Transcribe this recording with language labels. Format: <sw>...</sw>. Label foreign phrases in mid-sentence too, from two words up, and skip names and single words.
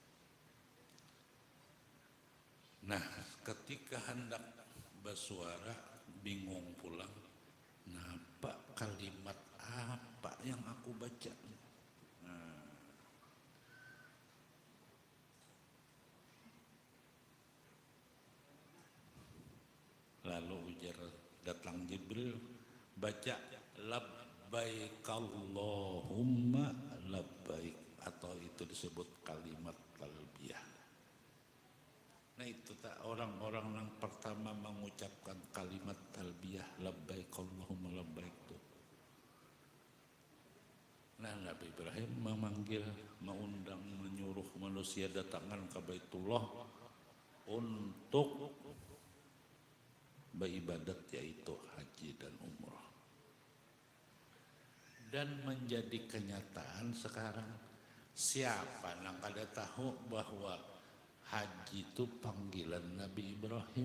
<bjn>Nah ketika hendak bersuara bingung pulang, napa kalimat apa yang aku baca? Nah, lalu ujar datang Jibril, baca</bjn> <ar>لبيك اللهم لبيك,</ar> <bjn>atau itu disebut kalimat talbiyah. Nah itu tak orang-orang yang pertama mengucapkan kalimat talbiyah</bjn> <ar>لبيك اللهم لبيك</ar> <bjn>itu. Nah Nabi Ibrahim memanggil, mengundang, menyuruh manusia datangkan ke Baitullah untuk beribadat, yaitu haji dan umrah. Dan menjadi kenyataan sekarang, siapa yang kada tahu bahwa haji itu panggilan Nabi Ibrahim?</bjn>